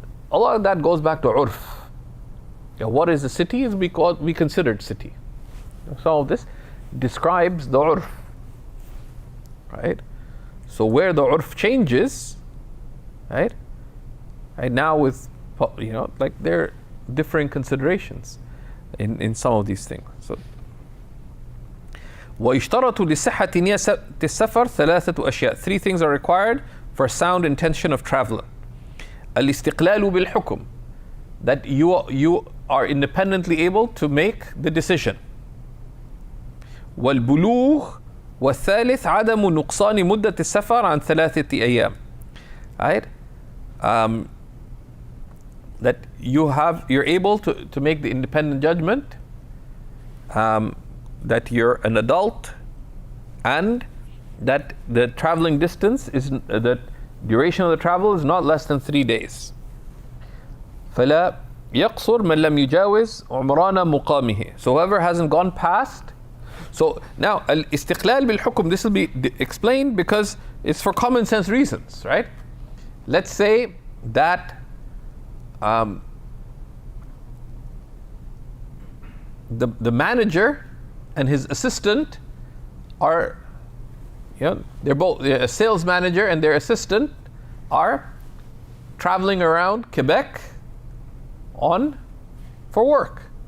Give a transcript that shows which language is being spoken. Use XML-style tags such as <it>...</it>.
<en>A lot of that goes back to urf. What is the city is we considered city. Some of this describes the urf, right? So where the urf changes, right? Right now with, like there are differing considerations in some of these things.</en> <ar>So ويشترط لصحة نية السفر ثلاثة أشياء.</ar> <en>Three things are required for sound intention of traveling.</en> <ar>الاستقلال بالحكم,</ar> <en>that you are independently able to make the decision.</en> <ar>والبلوغ والثالث عدم نقصان مدة السفر عن 3 أيام.</ar> <en>Right? That you're able to make the independent judgment, that you're an adult, and that the traveling distance is, the duration of the travel is not less than 3 days.</en> <ar>فلا يقصر من لم يجاوز عمران مقامه.</ar> <en>So whoever hasn't gone past. So now al-istiqlal bil-hukm, this will be explained because it's for common sense reasons, right? Let's say that the manager and his assistant are, they're both, a sales manager and their assistant are traveling around Quebec for work.</en>